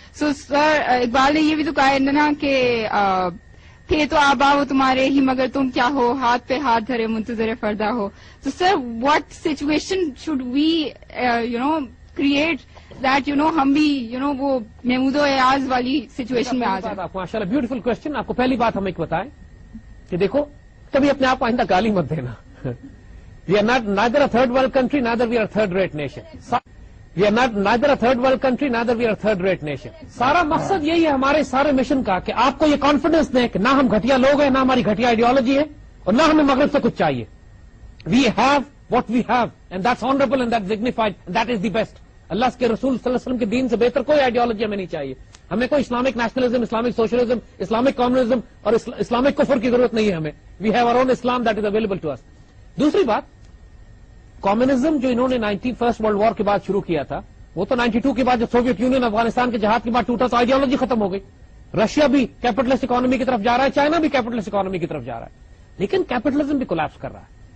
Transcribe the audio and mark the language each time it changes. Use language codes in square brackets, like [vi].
[ur] سو سر اقبال نے یہ بھی تو کہا ہے نا کہ تھے تو آبا وہ تمہارے ہی مگر تم کیا ہو, ہاتھ پہ ہاتھ دھرے منتظر فردا ہو. تو sir [en] what situation should we create that [ur] ہم بھی وہ محمود و ایاز والی سچویشن میں آ جائیں. ماشاء اللہ, بیوٹیفل کوشچن. آپ کو پہلی بات ہم ایک بتائیں کہ دیکھو کبھی اپنے آپ کو آئندہ گالی مت دینا. [en] We are neither a third world country, neither we are a third rate nation. We are neither a third world country, neither we are a third rate nation. [ur] سارا مقصد یہی ہے ہمارے سارے مشن کا کہ آپ کو یہ کانفیڈنس دیں کہ نہ ہم گھٹیا لوگ ہیں، نہ ہماری گھٹیا آئیڈیالوجی ہے، اور نہ ہمیں مغرب سے کچھ چاہیے. [en] We have what we have, and that's honorable and that's dignified, and that is the best. [ur] اللہ کے رسول صلی اللہ علیہ وسلم کے دین سے بہتر کوئی آئیڈیالوجی ہمیں نہیں چاہیے. ہمیں کوئی Islamic nationalism, Islamic socialism, Islamic communism اور اسلامک کفر کی ضرورت نہیں ہے ہمیں. [en] We have our own Islam that is available to us. [ur] دوسری بات، کمیونزم جو انہوں نے فرسٹ ورلڈ وار کے بعد شروع کیا تھا، وہ تو 92 کے بعد جب سوویت یونین افغانستان کے جہاد کے بعد ٹوٹا تو آئیڈیالوجی ختم ہو گئی. رشیا بھی کیپٹلسٹ اکانومی کی طرف جا رہا ہے، چائنا بھی کیپٹلسٹ اکانومی کی طرف جا رہا ہے، لیکن کیپٹلزم بھی کولیپس کر رہا ہے.